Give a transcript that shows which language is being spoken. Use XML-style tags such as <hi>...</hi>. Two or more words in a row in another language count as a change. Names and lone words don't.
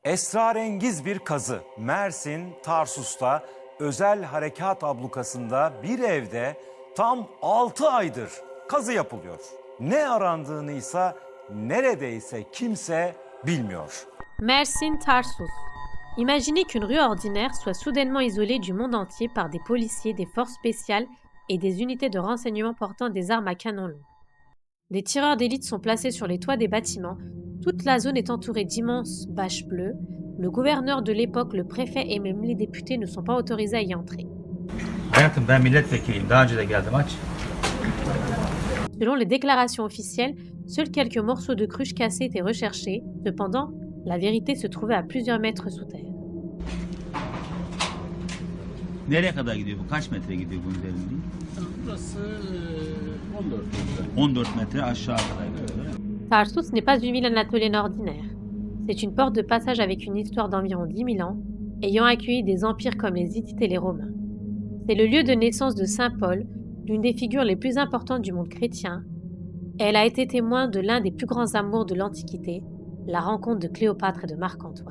<tr>Esrarengiz bir kazı Mersin Tarsus'ta özel harekat ablukasında bir evde tam 6 aydır kazı yapılıyor. Ne arandığını ise neredeyse kimse bilmiyor. Mersin Tarsus.</tr> <fr>Imaginez qu'une rue ordinaire soit soudainement isolée du monde entier par des policiers, des forces spéciales et des unités de renseignement portant des armes à canon long. Des tireurs d'élite sont placés sur les toits des bâtiments. Toute la zone est entourée d'immenses bâches bleues. Le gouverneur de l'époque, le préfet et même les députés ne sont pas autorisés à y entrer.</fr> <tr>Hayatım ben milletvekiliyim. Daha önce de geldim aç.</tr> <fr>Selon les déclarations officielles, seuls quelques morceaux de cruche cassés étaient recherchés. Cependant, la vérité se trouvait à plusieurs mètres sous terre.</fr> <tr>Nereye kadar gidiyor bu? Kaç metre gidiyor bu derinliği? Burası 14 metre. 14 metre aşağı kadar gidiyor.</tr> <fr>Tarsus n'est pas une ville anatolienne ordinaire. C'est une porte de passage avec une histoire d'environ 10 000 ans, ayant accueilli des empires comme les Hittites et les Romains. C'est le lieu de naissance de Saint Paul, l'une des figures les plus importantes du monde chrétien. Elle a été témoin de l'un des plus grands amours de l'Antiquité, la rencontre de Cléopâtre et de Marc-Antoine.</fr>